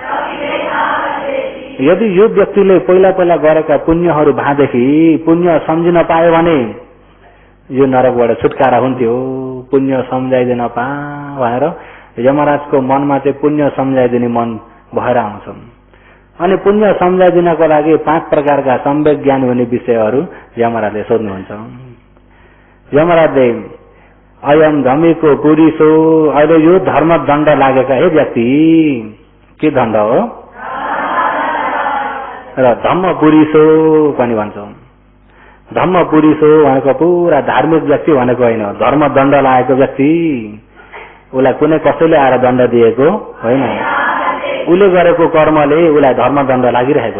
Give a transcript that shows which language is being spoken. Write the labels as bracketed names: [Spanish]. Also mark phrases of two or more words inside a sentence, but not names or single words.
[Nepali] यदि यो व्यक्तिले पहिला पहिला गरेका पुण्यहरू भादेखि पुण्य सम्झिन पायो भने यो नरकबाट छुटकारा हुन्थ्यो। पुण्य सम्झाइदिन पा भनेर यमराजको मनमा चाहिँ पुण्य सम्झाइदिने मन भएर आउँछ। अनि पुण्य सम्झाइदिनको लागि 5 प्रकारका सम्वेक ज्ञान हुने विषयहरू यमराजले सोध्नुहुन्छ। यमराजले [Pali] अयम धमीको पुरुषो, [Nepali] अहिले यो धर्म दण्ड लागेका हे व्यक्ति, के दण्ड हो? र [Pali] धम्म पुरुषो [Nepali] पनि भन्छ। [Pali] धम्म पुरुषो [Nepali] भनेको पुरा धार्मिक व्यक्ति भनेको होइन, धर्म दण्ड लागेको व्यक्ति। उसलाई कुनै कसैले आएर दण्ड दिएको होइन, उसले गरेको कर्मले उसलाई धर्म दण्ड लागिरहेको छ।